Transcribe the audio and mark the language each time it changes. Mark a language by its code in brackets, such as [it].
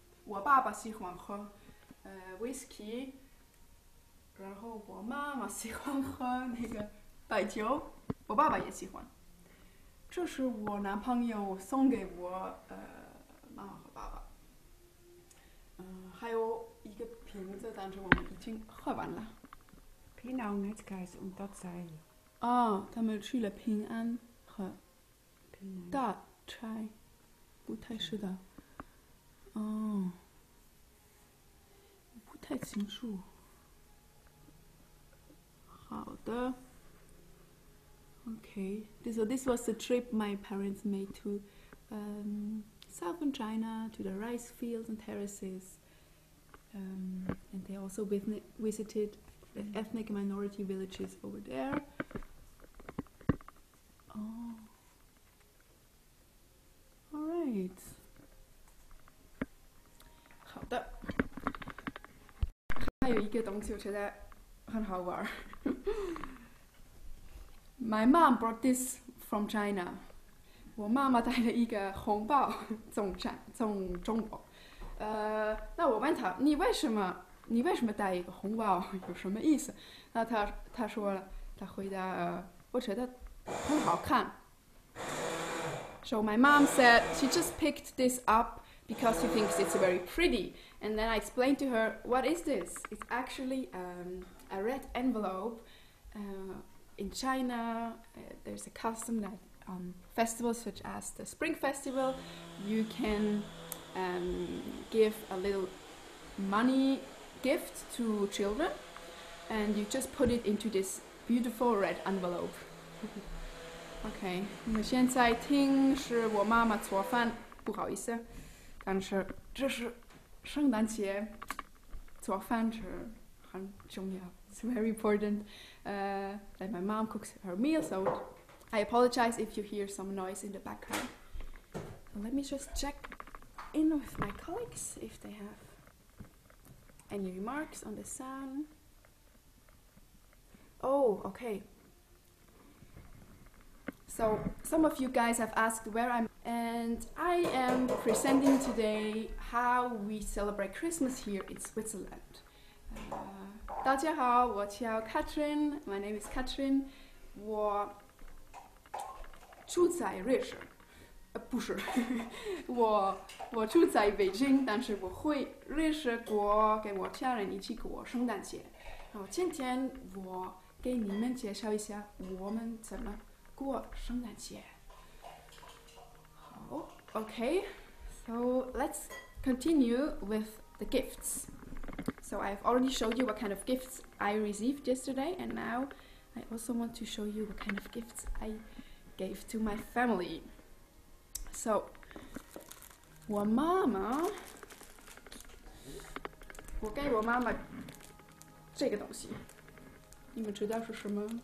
[zh] 我爸爸喜欢喝whisky， 然后我妈妈喜欢喝那个白酒，我爸爸也喜欢。这是我男朋友送给我妈妈和爸爸。还有一个瓶子，但是我们已经喝完了。 [de] 平安hat es geheißen und das sei. [zh] 哦，他们去了平安和大差，不太是的。哦，不太清楚。好的。 [en] Okay, so this was the trip my parents made to southern China, to the rice fields and terraces, and they also visited the ethnic minority villages over there. Oh, all right. [zh] 好的。还有一个东西我觉得很好玩。 [en] My mom brought this from China. [zh] 我妈妈带了一个红包从中国。那我问她，你为什么带一个红包？有什么意思？那她说了，她回答我觉得很好看。 [en] So my mom said she just picked this up because she thinks it's very pretty. And then I explained to her, what is this? It's actually a red envelope. In China, there's a custom that on festivals such as the Spring Festival, you can give a little money gift to children, and you just put it into this beautiful red envelope. [zh] OK， 那现在听是我妈妈做饭，不好意思，但是这是圣诞节，做饭是很重要。 [en] It's very important that my mom cooks her meal, so I apologize if you hear some noise in the background. So let me just check in with my colleagues if they have any remarks on the sound. Oh, okay. So some of you guys have asked where I'm, and I am presenting today how we celebrate Christmas here in Switzerland. [zh] 大家好，我叫 Katrin. [en] My name is Katrin. [zh] 我住在瑞士，不是，我住在北京，但是我会瑞士过，跟我家人一起过圣诞节。然后今天我给你们介绍一下我们怎么过圣诞节。好 [en] ，Okay, so let's continue with the gifts. So I've already showed you what kind of gifts I received yesterday, and now I also want to show you what kind of gifts I gave to my family. [zh] So, 我给我妈妈这个东西，你们知道是什么？